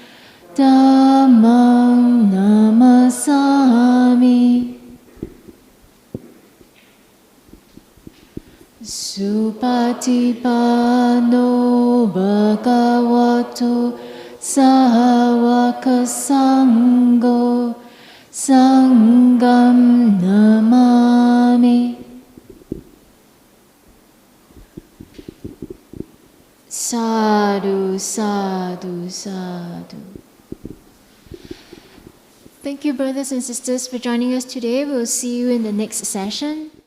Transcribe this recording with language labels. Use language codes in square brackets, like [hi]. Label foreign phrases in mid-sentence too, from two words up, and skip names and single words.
[pi] Dhammang Namasami Supatipano Bhagavato Sahawaka Sangho Sangham Namami. Sadhu, sadhu, sadhu. [en] Thank you, brothers and sisters, for joining us today. We'll see you in the next session.